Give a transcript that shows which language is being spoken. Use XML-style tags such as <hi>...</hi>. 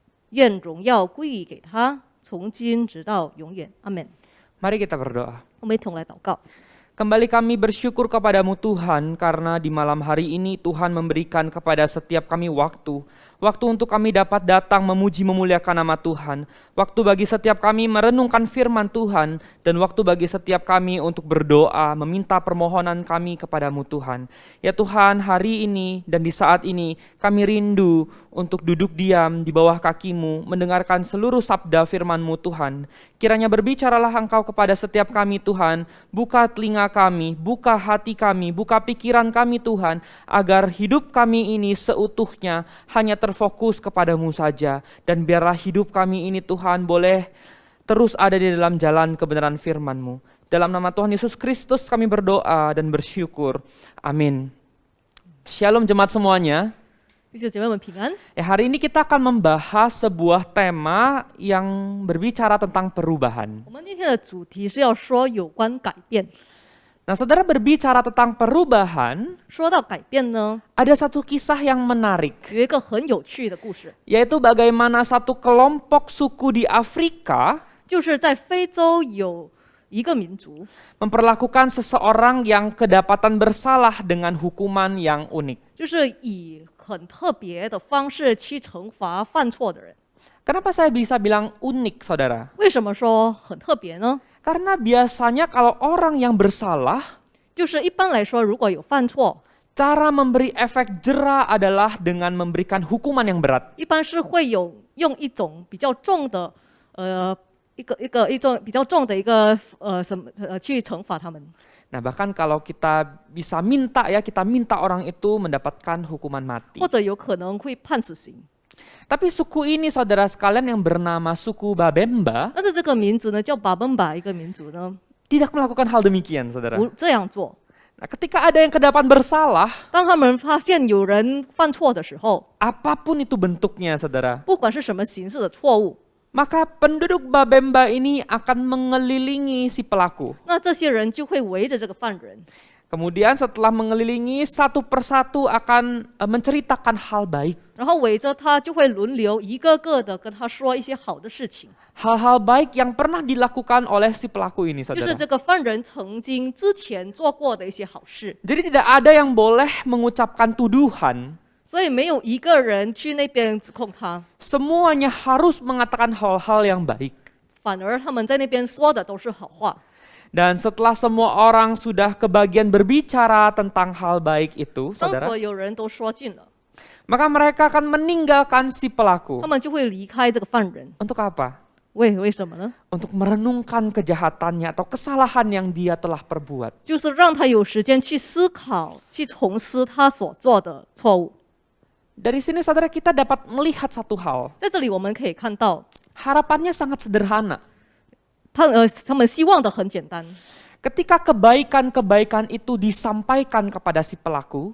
<zh>愿荣耀归于给他，从今直到永远。阿门。</zh> <id>Mari kita berdoa.</id> <zh>我们一同来祷告。</zh> <id>Kembali kami bersyukur kepadamu Tuhan, karena di malam hari ini Tuhan memberikan kepada setiap kami waktu untuk kami dapat datang memuji memuliakan nama Tuhan, waktu bagi setiap kami merenungkan firman Tuhan, dan waktu bagi setiap kami untuk berdoa, meminta permohonan kami kepadamu Tuhan. Ya Tuhan, hari ini dan di saat ini kami rindu untuk duduk diam di bawah kakimu, mendengarkan seluruh sabda firman-Mu Tuhan. Kiranya berbicaralah Engkau kepada setiap kami Tuhan, buka telinga kami, buka hati kami, buka pikiran kami Tuhan, agar hidup kami ini seutuhnya hanya terfokus kepadamu saja, dan biarlah hidup kami ini Tuhan boleh terus ada di dalam jalan kebenaran firman-Mu. Dalam nama Tuhan Yesus Kristus kami berdoa dan bersyukur. Amin. Shalom jemaat semuanya.</id> <zh>弟兄姐妹们平安。</zh> <id>Hari ini kita akan membahas sebuah tema yang berbicara tentang perubahan.</id> <zh>我们今天的主题是要说有关改变。</zh> <id>Nah, saudara, berbicara tentang perubahan,</id> <zh>说到改变呢，</zh> <id>ada satu kisah yang menarik,</id> <zh>有一个很有趣的故事，</zh> <id>yaitu bagaimana satu kelompok suku di Afrika</id> <zh>就是在非洲有一个民族，</zh> <id>memperlakukan seseorang yang kedapatan bersalah dengan hukuman yang unik.</id> <zh>就是以很特别的方式去惩罚犯错的人。</zh> <id>Kenapa saya bisa bilang unik, saudara?</id> <zh>为什么说很特别呢？</zh> <id>Karena biasanya kalau orang yang bersalah,</id> <zh>就是一般来说，如果有犯错，</zh> <id>cara memberi efek jera adalah dengan memberikan hukuman yang berat.</id> <zh>一般是会有用一种比较重的一种比较重的一个去惩罚他们。</zh> <id>Nah, bahkan kalau kita bisa minta ya, kita minta orang itu mendapatkan hukuman mati.</id> <zh>或者有可能会判死刑。</zh> <id>Tapi suku ini saudara sekalian yang bernama suku Babemba</id> <zh>但是这个民族呢，叫巴本巴一个民族呢，</zh> <id>tidak melakukan hal demikian, saudara.</id> <zh>不这样做。</zh> <id>Nah, ketika ada yang kedapan bersalah,</id> <zh>当他们发现有人犯错的时候，</zh> <id>apapun itu bentuknya, saudara,</id> <zh>不管是什么形式的错误，</zh> <id>maka penduduk Babemba ini akan mengelilingi si pelaku.</id> <zh>那这些人就会围着这个犯人，</zh> <id>Kemudian setelah mengelilingi, satu persatu akan menceritakan hal baik.</id> <zh>然后围着他就会轮流一个个的跟他说一些好的事情，</zh> <id>Hal-hal baik yang pernah dilakukan oleh si pelaku ini,</id> <zh>就</zh> <id>saudara.</id> <zh>是这个犯人曾经之前做过的一些好事，</zh> <id>Jadi tidak ada yang boleh mengucapkan tuduhan.</id> <zh>所以没有一个人去那边指控他，</zh> <id>Semuanya harus mengatakan hal-hal yang baik.</id> <zh>反而他们在那边说的都是好话。</zh> <id>Dan setelah semua orang sudah kebagian berbicara tentang hal baik itu,</id> <zh>当</zh> <id>saudara,</id> <zh>所有人都说尽了，</zh> <id>maka mereka akan meninggalkan si pelaku.</id> <zh>他们就会离开这个犯人。</zh> <id>Untuk apa?</id> <zh>为什么呢？</zh> <id>Untuk merenungkan kejahatannya atau kesalahan yang dia telah perbuat.</id> <zh>就是让他有时间去思考、去重思他所做的错误。</zh> <id>Dari sini saudara kita dapat melihat satu hal.</id> <zh>在这里我们可以看到，</zh> <id>Harapannya sangat sederhana.</id> <zh>他们希望的很简单。</zh> <id>Ketika kebaikan-kebaikan itu disampaikan kepada si pelaku,</id>